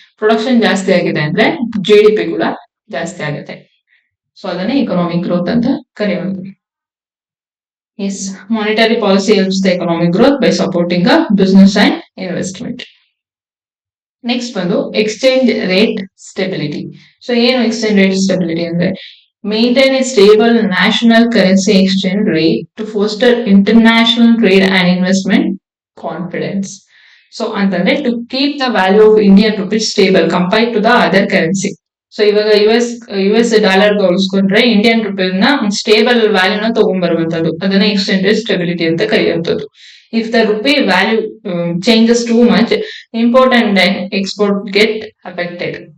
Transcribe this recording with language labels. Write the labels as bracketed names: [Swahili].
[Kannada] Production ಜಾಸ್ತಿ ಆಗಿದೆ ಅಂದ್ರೆ GDP ಕೂಡ ಜಾಸ್ತಿ ಆಗುತ್ತೆ. ಸೊ ಅದನ್ನೇ ಎಕನಾಮಿಕ್ ಗ್ರೋತ್ ಅಂತ ಕರೆಯುವುದು. [English] Yes, monetary policy helps the economic growth by supporting a business and investment. Next ಬಂದು exchange rate stability. [Kannada] ಸೊ ಏನು ಎಕ್ಸ್ಚೇಂಜ್ ರೇಟ್ ಸ್ಟೆಬಿಲಿಟಿ ಅಂದ್ರೆ, [English] maintain a stable national currency exchange rate to foster international trade and investment confidence. So ಅಂತಂದ್ರೆ to keep the value of Indian rupees stable compared to the other currency. [Kannada] So ಇವಾಗ US dollar ಹೋಲಿಸ್ಕೊಂಡ್ರೆ Indian ರುಪೀನ stable ವ್ಯಾಲ್ಯೂನ ತಗೊಂಡ್ಬರುವಂತದ್ದು, ಅದನ್ನ exchange rate stability ಅಂತ ಕರೆಯುವಂಥದ್ದು. [English] If the rupee value changes too much, import and export get affected.